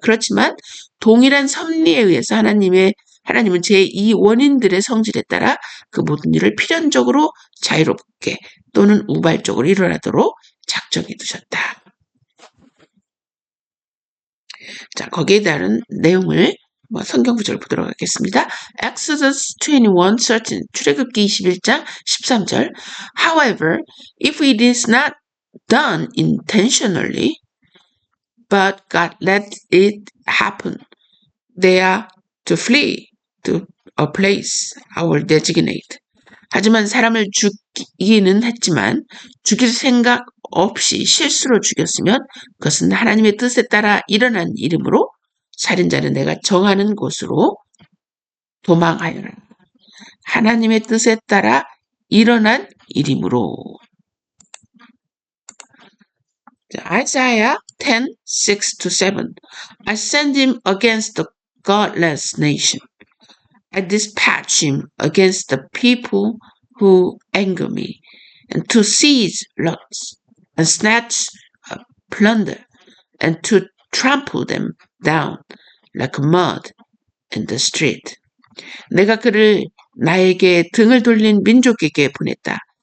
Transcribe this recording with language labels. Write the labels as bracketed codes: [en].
[ko] 그렇지만 동일한 섭리에 의해서 하나님은 제2원인들의 성질에 따라 그 모든 일을 필연적으로 자유롭게 또는 우발적으로 일어나도록 작정해 두셨다. 자, 거기에 따른 내용을 성경 구절을 보도록 하겠습니다. Exodus 21:13 출애굽기 21장 13절. [en] However, if it is not done intentionally, but God let it happen, they are to flee to a place I will designate. [ko] 하지만 사람을 죽이기는 했지만 죽일 생각 없이 실수로 죽였으면 그것은 하나님의 뜻에 따라 일어난 일이므로 살인자는 내가 정하는 곳으로 도망하여라. 하나님의 뜻에 따라 일어난 일이므로. [en] Isaiah 10:6-7 I send him against the godless nation. I dispatch him against the people who anger me, and to seize lots, and snatch plunder, and to trample them down like mud in the street. [ko] 내가 그를 나에게 등을 돌린 민족에게 보냈다.